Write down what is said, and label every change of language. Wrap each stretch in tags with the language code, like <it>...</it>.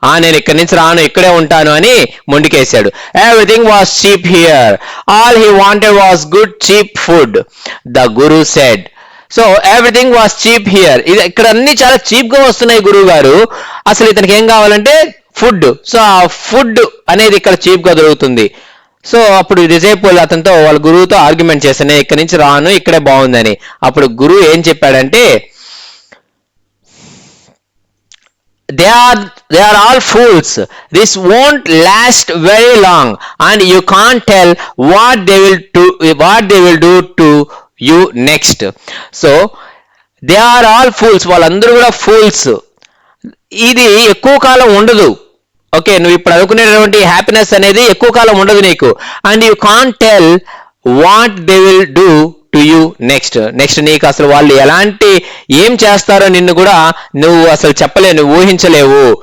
<te>నేను ఇక్కడి నుంచి రాను, ఇక్కడే ఉంటాను అని మొండికేశాడు.</te> <en>Everything was cheap here, all he wanted was good cheap food, the guru said.</en> <te>So</te> <en>everything was cheap here,</en> <te>ఇది ఇక్కడ అన్ని చాలా చీప్ గా వస్తున్నాయి గురువు గారు, అసలు ఇతనికి ఏం కావాలంటే ఫుడ్. సో ఆ ఫుడ్ అనేది ఇక్కడ చీప్ గా దొరుకుతుంది. సో అప్పుడు డిసైపుల్ అతనితో వాళ్ళ గురువుతో ఆర్గ్యుమెంట్ చేశాను, నేను ఇక్కడి నుంచి రాను, ఇక్కడే బాగుందని. అప్పుడు గురువు ఏం చెప్పాడంటే,</te> <en>they are all fools, this won't last very long and you can't tell what they will do to you next. So they are all fools,</en> <te>వాళ్ళందరూ కూడా ఫూల్స్, ఇది ఎక్కువ కాలం ఉండదు. ఓకే, నువ్వు ఇప్పుడు అనుకునేటువంటి హ్యాపీనెస్ అనేది ఎక్కువ కాలం ఉండదు నీకు.</te> <en>and you can't tell what they will do to you next</en> <te>నీకు అసలు వాళ్ళు ఎలాంటి ఏం చేస్తారో నిన్ను కూడా నువ్వు అసలు చెప్పలేవు, నువ్వు ఊహించలేవు.</te>